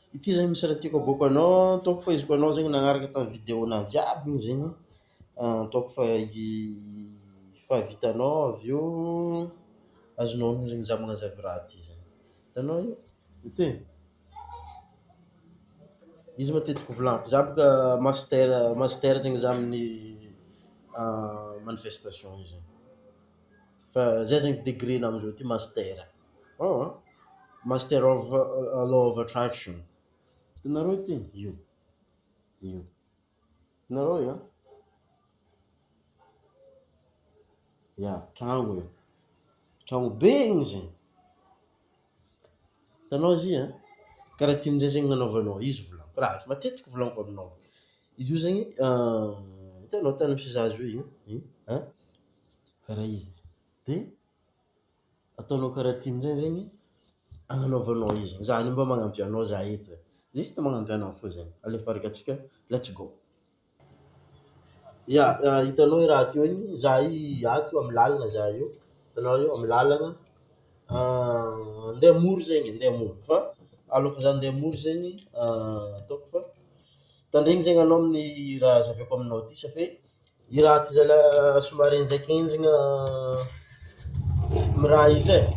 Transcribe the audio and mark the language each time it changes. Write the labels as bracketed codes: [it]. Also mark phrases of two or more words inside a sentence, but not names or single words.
[mg] Ity zany misy raha tiako aboako anao, ataoko fa izy koa anao zegny nagnaraka tamin'ny vidéo-na jiaby igny zegny, ataoko fa vitanao avy eo azonao honogno zegny za magnazava raha ty zegny. Hitanao io? Ity? Izy matetiky volagniko, za boka master zegny za amin'ny manifestation io zegny. Fa zay zegny degré-na amizao ty master. [en] Master of law of attraction. [mg] Hitanareo ity? Io. Hitanareo io? Ya, tragno io. Tragno be igny zegny. Hitanao izy io? Karaha ty amin'izay zegny gn'anaovanao izy volagniko. Raha efa matetiky volagniko aminao. Izy io zegny hitanao tany misy zaza io? Karaha izy. De ataonao karaha ty amin'izay zegny agnanaovanao izy. Za mba magnampy anao za eto. Juste magnampy anao fô zegny. Alefatsika atsika, [en] let's go. Ya, [mg] hitanao i raha teo igny, za ato amy lalagna za io. Hitanao io amy lalagna. Andeha hamory zegny, andeha hamory. Fa alôka za andeha hamory zegny, ataoko fa tandregny zegny anao amin'ny raha zahavako aminao ty satria i raha ty zalahy somary enjakenjagna amy raha izy e.